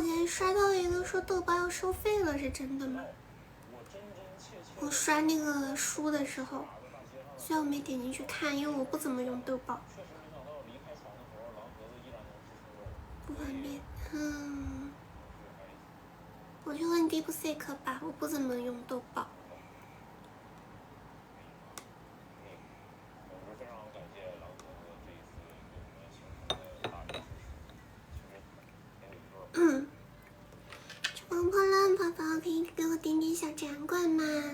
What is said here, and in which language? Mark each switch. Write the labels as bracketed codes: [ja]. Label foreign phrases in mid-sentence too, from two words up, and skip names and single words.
[zh] 刷到一個說豆包要收費了，是真的嗎？我刷那個書的時候，雖然我沒點進去看，因為我不怎麼用豆包，不方便。我去問 DeepSeek 吧，我不怎麼用豆包。冲破了，宝宝可以給我點點小掌管嗎？